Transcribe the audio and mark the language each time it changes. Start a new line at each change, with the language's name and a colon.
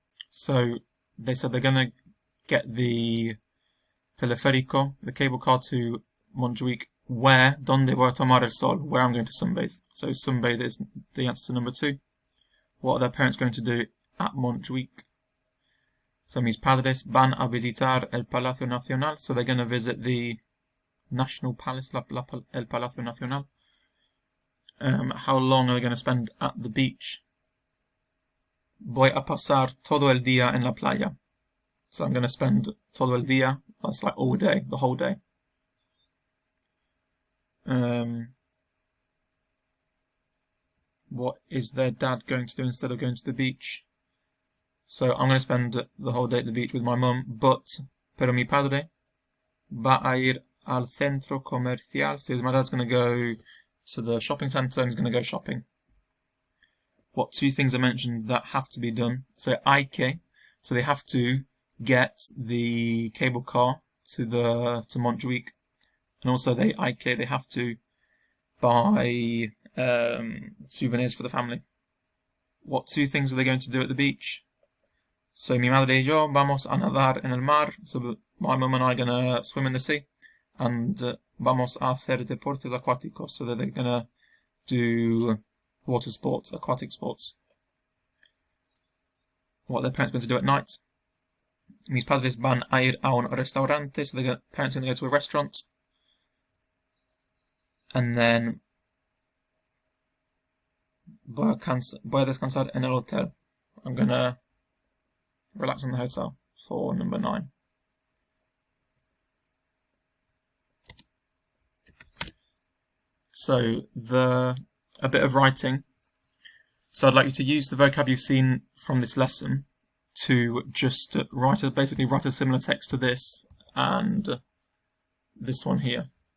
English: So they said they're going to get the teleférico, the cable car to Montjuic. Where?
Spanish: Donde voy a tomar el sol?
English: Where I'm going to sunbathe. So sunbathe is the answer to number 2. What are their parents going to do at Montjuic?
Spanish: So mis padres van a visitar el Palacio Nacional.
English: So they're going to visit the National Palace, el Palacio Nacional. How long are they going to spend at the beach?
Spanish: Voy a pasar todo el día en la playa.
English: So I'm going to spend
Spanish: todo el día.
English: That's like all day, the whole day. What is their dad going to do instead of going to the beach? So I'm going to spend the whole day at the beach with my mum,
Spanish: pero mi padre va a ir al centro comercial.
English: So my dad's going to go to the shopping centre and he's going to go shopping. What 2 things are mentioned that have to be done? So
Spanish: hay que,
English: so they have to get the cable car to Montjuic, and also they have to buy souvenirs for the family. what two things are they going to do at the beach?
Spanish: So mi madre y yo vamos a nadar en el mar.
English: So my mum and I are going to swim in the sea.
Spanish: And vamos a hacer deportes acuáticos.
English: So that they're going to do water sports, aquatic sports. What their parents are going to do at night.
Spanish: Mis padres van a ir a un restaurante.
English: So their parents are going to go to a restaurant. And then
Spanish: voy a descansar en el hotel.
English: I'm going to relax in the hotel for number 9. So a bit of writing. So I'd like you to use the vocab you've seen from this lesson to just basically write a similar text to this and this one here.